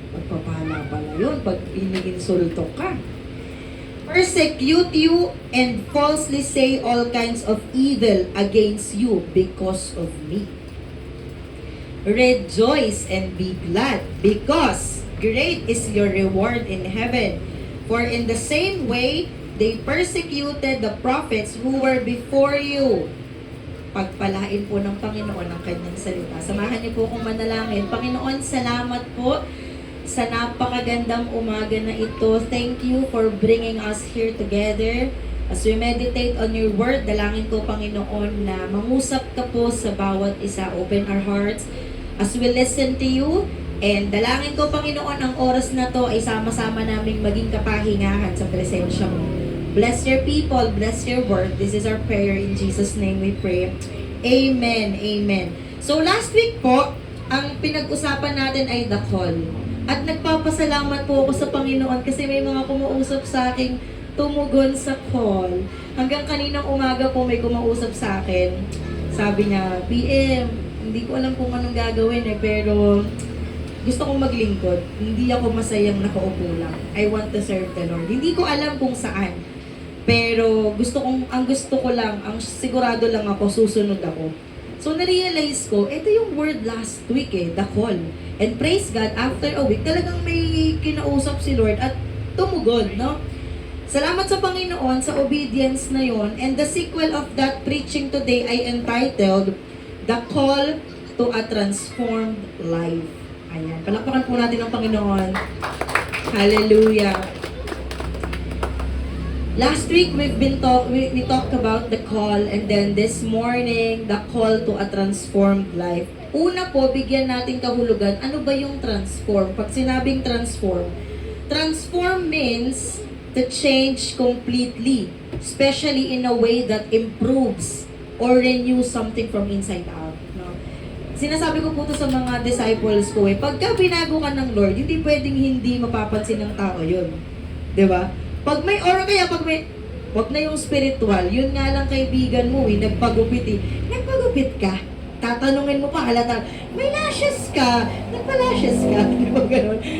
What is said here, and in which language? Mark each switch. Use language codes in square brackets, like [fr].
[tl] Pagpapala pala yun, pag iniinsulto ka. [en] Persecute you and falsely say all kinds of evil against you because of me. Rejoice and be glad, because great is your reward in heaven. For in the same way, they persecuted the prophets who were before you. [tl] Pagpalain po ng Panginoon ang kanyang salita. Samahan niyo po akong manalangin. Panginoon, salamat po sa napakagandang umaga na ito. [en] Thank you for bringing us here together. As we meditate on your word, [tl] dalangin ko, Panginoon, na mangusap ka po sa bawat isa. [en] Open our hearts as we listen to you. [tl] And dalangin ko, Panginoon, ang oras na to ay sama-sama naming maging kapahingahan sa presensya mo. [en] Bless your people, bless your word. This is our prayer. In Jesus' name we pray. Amen, amen. [tl] So last week po, ang pinag-usapan natin ay the call. At nagpapasalamat po ako sa Panginoon kasi may mga kumuusap sa akin tumugon sa call. Hanggang kaninang umaga po may kumausap sa akin. Sabi niya, PM, hindi ko alam kung anong gagawin pero gusto kong maglingkod. Hindi ako masayang nakaupo lang. [en] I want to serve the Lord. [tl] Hindi ko alam kung saan. Pero ang gusto ko lang, ang sigurado lang ako, susunod ako. So na-realize ko, ito yung word last week the call. [en] And praise God, after a week, [tl] talagang may kinausap si Lord at tumugon, no? Salamat sa Panginoon sa obedience na yon. [en] And the sequel of that preaching today ay entitled, The Call to a Transformed Life. [tl] Ayan, palakpakan po natin ang Panginoon. Hallelujah. [en] Last week we talked about the call, and then this morning the call to a transformed life. [tl] Una po, bigyan natin kahulugan, ano ba yung transform? Pag sinabing [en] transform means to change completely, especially in a way that improves or renews something from inside out. [tl] No? Sinasabi ko po to sa mga disciples ko pagka binago ka ng Lord, hindi pwedeng hindi mapapansin ng tao yun. 'Di ba? Pag may wag na yung spiritual, yun nga lang kaibigan mo nagpagupit Nagpagupit ka? Tatanungin mo pa, halata, may lashes ka? Nagpa-lashes ka? Di ba ganun?